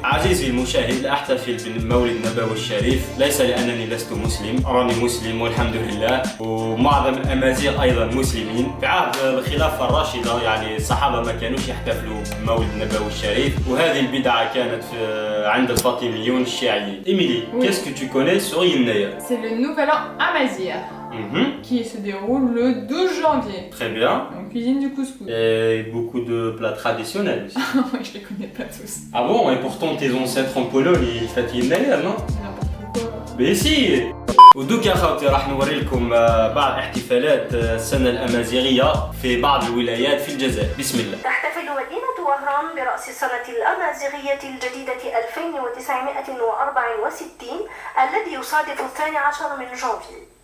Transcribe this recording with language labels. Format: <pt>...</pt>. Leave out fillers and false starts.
<ar>عزيزي المشاهد لا احتفل بالمولد النبوي الشريف ليس لانني لست مسلم، راني مسلم والحمد لله، ومعظم الامازيغ ايضا مسلمين. في عهد الخلافه الراشده يعني الصحابه ما كانوش يحتفلوا بمولد النبوي الشريف، وهذه البدعه كانت عند الفاطميون الشيعيين.</ar> <fr>ايميلي qu'est-ce que tu connais sur Yinnayer? C'est le nouvel an amazigh qui se déroule le 12 janvier. Très bien. On cuisine du couscous. Et beaucoup de plats traditionnels aussi. Moi je les connais pas tous. Ah bon? Et pourtant tes ancêtres en Pologne ils fêtent Yinnayer, non? N'importe quoi. Mais si.</fr> <ar>ودوكا خوتي راح نوري لكم بعض احتفالات السنة الأمازيغية في بعض الولايات في الجزائر. بسم الله. تحتفل مدينة وهران برأس السنة الأمازيغية الجديدة 2964 الذي يصادف 12 من جانفي.</ar>